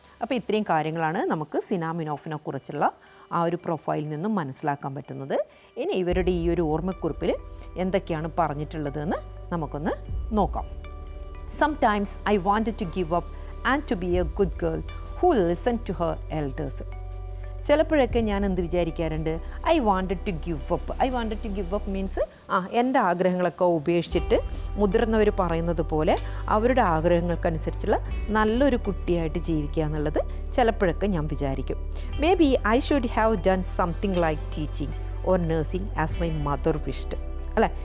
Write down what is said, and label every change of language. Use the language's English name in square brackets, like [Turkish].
[Malayalam] അപ്പോൾ ഇത്രയും കാര്യങ്ങളാണ് നമുക്ക് സിന മിനോഫിനെ കുറിച്ചുള്ള ആ ഒരു പ്രൊഫൈലിൽ നിന്നും മനസ്സിലാക്കാൻ പറ്റുന്നത്. ഇനി ഇവരുടെ ഈ ഒരു ഓർമ്മക്കുറിപ്പിൽ എന്തൊക്കെയാണ് പറഞ്ഞിട്ടുള്ളതെന്ന് നമുക്കൊന്ന് നോക്കാം. [English] Sometimes I wanted to give up and to be a good girl who listened to her elders. [Malayalam] ചിലപ്പോഴൊക്കെ ഞാൻ എന്ത് വിചാരിക്കാറുണ്ട്? [English] I wanted to give up [Malayalam] means എൻ്റെ ആഗ്രഹങ്ങളൊക്കെ ഉപേക്ഷിച്ചിട്ട് മുതിർന്നവർ പറയുന്നത് പോലെ അവരുടെ ആഗ്രഹങ്ങൾക്കനുസരിച്ചുള്ള നല്ലൊരു കുട്ടിയായിട്ട് ജീവിക്കുക എന്നുള്ളത് ചിലപ്പോഴൊക്കെ ഞാൻ വിചാരിക്കും. [English] Maybe I should have done something like teaching or nursing as my mother wished അല്ലേ.